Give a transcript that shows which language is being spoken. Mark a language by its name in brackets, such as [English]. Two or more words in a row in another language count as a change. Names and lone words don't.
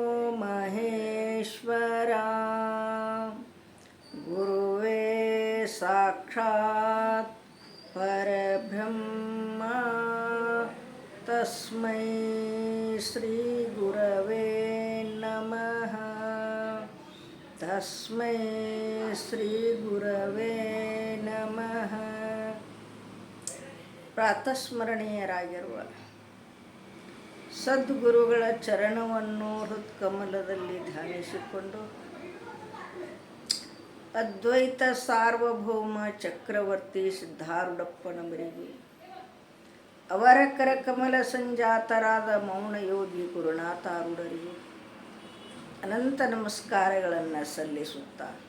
[Sanskrit] ಮಹೇಶ್ವರ ಗುರುವೇ ಸಾಕ್ಷಾತ್ ಪರಬ್ರಹ್ಮ ತಸ್ಮೈ ಶ್ರೀ ಗುರವೇ ನಮಃ ತಸ್ಮೈ ಶ್ರೀ ಗುರವೇ ನಮಃ. [Kannada] ಪ್ರಾತಸ್ಮರಣೀಯರಾಗಿರುವ ಸದ್ಗುರುಗಳ ಚರಣವನ್ನು ಹೃತ್ಕಮಲದಲ್ಲಿ ಧ್ಯಾನಿಸಿಕೊಂಡು ಅದ್ವೈತ ಸಾರ್ವಭೌಮ ಚಕ್ರವರ್ತಿ ಸಿದ್ಧಾರೂಢಪ್ಪನವರಿಗೆ ಅವರ ಕರಕಮಲ ಸಂಜಾತರಾದ ಮೌನ ಯೋಗಿ ಗುರುನಾಥಾರೂಢರಿಗೂ ಅನಂತ ನಮಸ್ಕಾರಗಳನ್ನು ಸಲ್ಲಿಸುತ್ತಾ